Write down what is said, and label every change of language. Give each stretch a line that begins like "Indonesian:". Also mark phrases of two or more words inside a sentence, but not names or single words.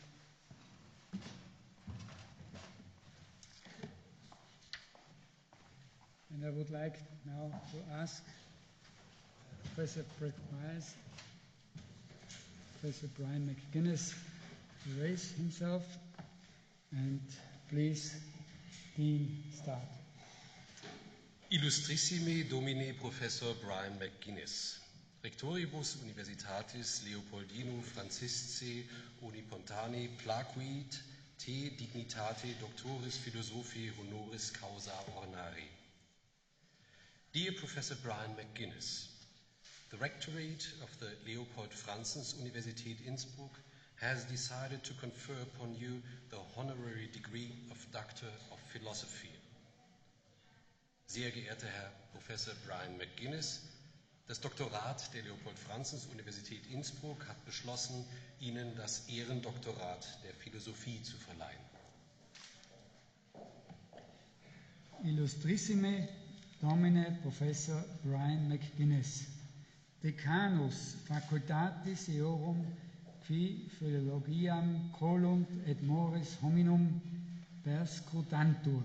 English: And I would like now to ask Professor Brett Myers, Professor Brian McGuinness to raise himself, and please, Dean, start.
Latin: Illustrissimi Domine Professor Brian McGuinness, Rectoribus Universitatis Leopoldino Francisci Unipontani placuit te dignitate Doctoris Philosophiae Honoris Causa Ornari.
English: Dear Professor Brian McGuinness, the Rectorate of the Leopold Franzens Universität Innsbruck has decided to confer upon you the honorary degree of Doctor of Philosophy.
German: Sehr geehrter Herr Professor Brian McGuinness, das Doktorat der Leopold Franzens Universität Innsbruck hat beschlossen, Ihnen das Ehrendoktorat der Philosophie zu verleihen.
Latin: Illustrissime Domine Professor Brian McGuinness, Decanus Facultatis Eorum qui Philologiam colunt et mores hominum perscrutantur.